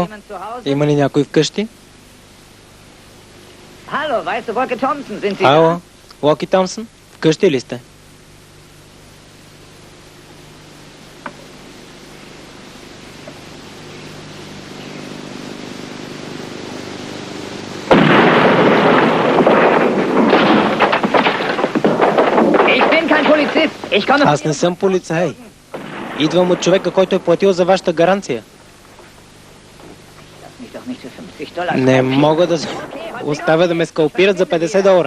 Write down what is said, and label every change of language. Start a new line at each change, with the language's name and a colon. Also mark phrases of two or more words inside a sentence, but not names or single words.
German: Jemand zu Hause?
Bulgarian: има ли някой вкъщи?
German: Hallo, weißt du, Wolke Thompson, sind Sie
Bulgarian: Ало, Локи Томсън, вкъщи ли сте?
German: da? Ich bin kein Polizist. Ich komme...
Bulgarian: Аз не съм полицай. Идвам от човека, който е платил за вашата гаранция.
German: Lass mich doch nicht für $50
Bulgarian: Не мога да оставя да ме скалпират за $50.